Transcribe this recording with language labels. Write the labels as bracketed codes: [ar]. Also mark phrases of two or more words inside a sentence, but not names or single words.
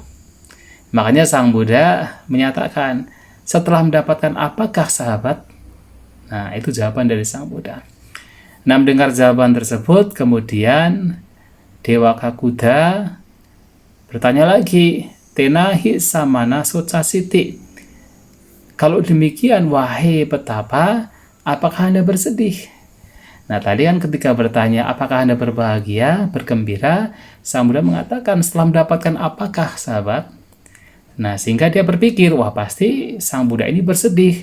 [id] Makanya Sang Buddha menyatakan, setelah mendapatkan apakah sahabat? Nah, itu jawaban dari Sang Buddha. Nah, mendengar jawaban tersebut, kemudian Dewa Kakuda bertanya lagi, [pi] Tenahi samana socasiti. [id] Kalau demikian, wahai petapa, apakah Anda bersedih? Nah, tadi kan ketika bertanya, apakah Anda berbahagia, bergembira, Sang Buddha mengatakan, setelah mendapatkan apakah, sahabat? Nah, sehingga dia berpikir, wah pasti Sang Buddha ini bersedih.